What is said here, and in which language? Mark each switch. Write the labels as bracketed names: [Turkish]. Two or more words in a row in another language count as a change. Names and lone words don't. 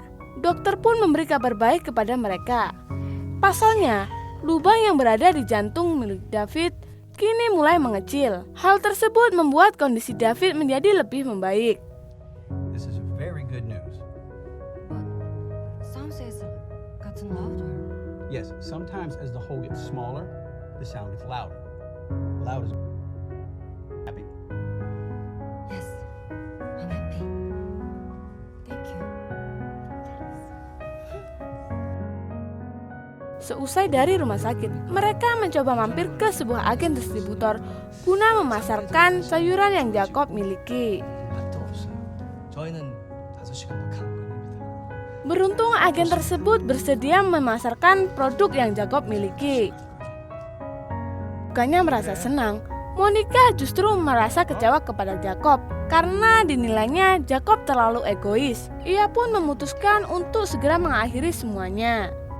[Indonesian] Dokter pun memberi kabar baik kepada mereka. Pasalnya, lubang yang berada di jantung milik David kini mulai mengecil. Hal tersebut membuat kondisi David menjadi lebih membaik. [English] This is very good news. But sound says it gotten louder. Yes, sometimes as the hole gets smaller, the sound gets louder. Loud is happy. Yes, I'm happy. Thank you. [Indonesian] Seusai dari rumah sakit, mereka mencoba mampir ke sebuah agen distributor guna memasarkan sayuran yang Jacob miliki. [Korean] 맛도 없어요. 저희는 5시간밖에 안 걸립니다. [Indonesian] Beruntung agen tersebut bersedia memasarkan produk yang Jacob miliki. Bukannya merasa senang, Monica justru merasa kecewa kepada Jacob karena dinilainya Jacob terlalu egois. Ia pun memutuskan untuk segera mengakhiri semuanya.